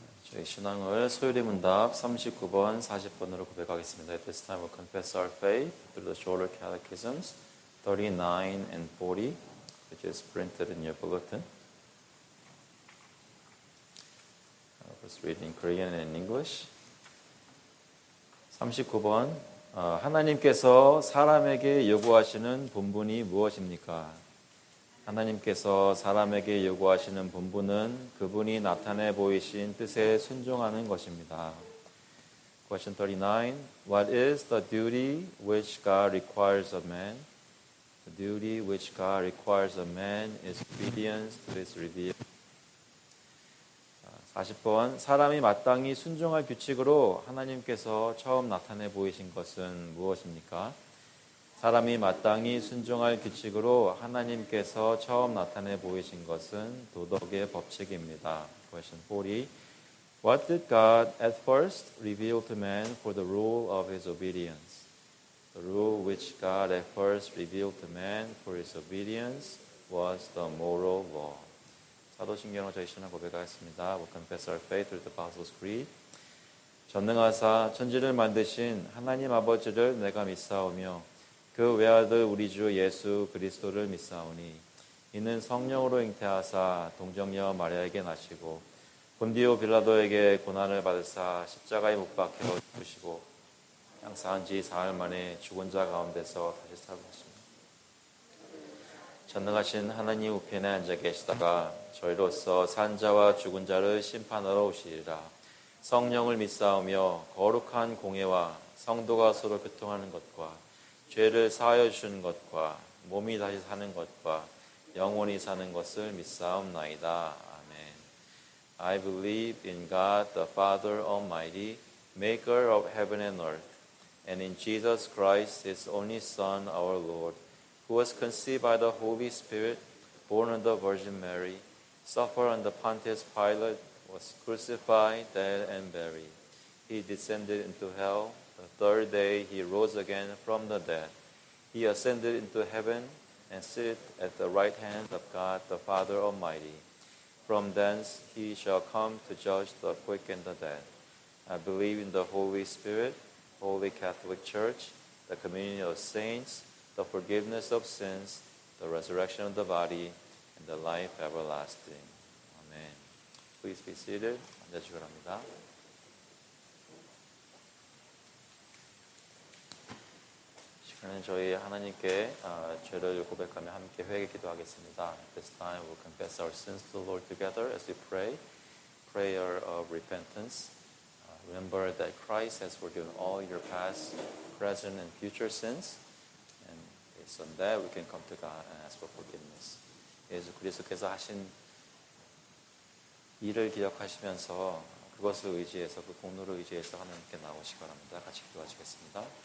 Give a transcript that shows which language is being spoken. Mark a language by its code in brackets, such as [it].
[ko] 저희 신앙을 소율의 문답 39번, 40번으로 고백하겠습니다. [en] At this time we'll confess our faith through the shorter catechisms 39 and 40, which is printed in your bulletin. Let's read in Korean and in English. [ko] 39번. 하나님께서 사람에게 요구하시는 본분이 무엇입니까? 하나님께서 사람에게 요구하시는 본분은 그분이 나타내 보이신 뜻에 순종하는 것입니다. [en] Question 39. What is the duty which God requires of man? The duty which God requires of man is obedience to His revealed. [ko] 40번. 사람이 마땅히 순종할 규칙으로 하나님께서 처음 나타내 보이신 것은 무엇입니까? 사람이 마땅히 순종할 규칙으로 하나님께서 처음 나타내 보이신 것은 도덕의 법칙입니다. [en] Question 40. What did God at first reveal to man for the rule of his obedience? The rule which God at first revealed to man for his obedience was the moral law. [ko] 사도신경으로 저희 신앙 고백하겠습니다. [en] We confess our faith through the Apostles' Creed. [ko] 전능하사 천지를 만드신 하나님 아버지를 내가 믿사오며 그 외아들 우리 주 예수 그리스도를 믿사오니 이는 성령으로 잉태하사 동정녀 마리아에게 나시고 본디오 빌라도에게 고난을 받으사 십자가에 못 박혀 죽으시고 장사한 지 사흘 만에 죽은 자 가운데서 다시 살아나십니다. 전능하신 하나님 우편에 앉아 계시다가 저희로서 산 자와 죽은 자를 심판하러 오시리라. 성령을 믿사오며 거룩한 공예와 성도가 서로 교통하는 것과 죄를 사하여 주시는 것과 몸이 다시 사는 것과 영원히 사는 것을 믿사옵나이다. 아멘. [en] I believe in God the Father Almighty, maker of heaven and earth, and in Jesus Christ, His only Son, our Lord, who was conceived by the Holy Spirit, born of the Virgin Mary, suffered under Pontius Pilate, was crucified, dead, and buried. He descended into hell. The third day he rose again from the dead. He ascended into heaven and sitteth at the right hand of God the Father Almighty. From thence he shall come to judge the quick and the dead. I believe in the Holy Spirit, Holy Catholic Church, the communion of saints, the forgiveness of sins, the resurrection of the body, and the life everlasting. Amen. Please be seated. [ko] 앉아주시기 바랍니다. 저희 하나님께 죄를 고백하며 함께 회개 기도하겠습니다. [en] At this time we'll confess our sins to the Lord together as we pray. Prayer of repentance. Remember that Christ has forgiven all your past, present, and future sins. And based on that we can come to God and ask for forgiveness. [ko] 예수 그리스도께서 하신 일을 기억하시면서 그것을 의지해서 그 공로를 의지해서 하나님께 나오시기 바랍니다. 같이 기도하시겠습니다.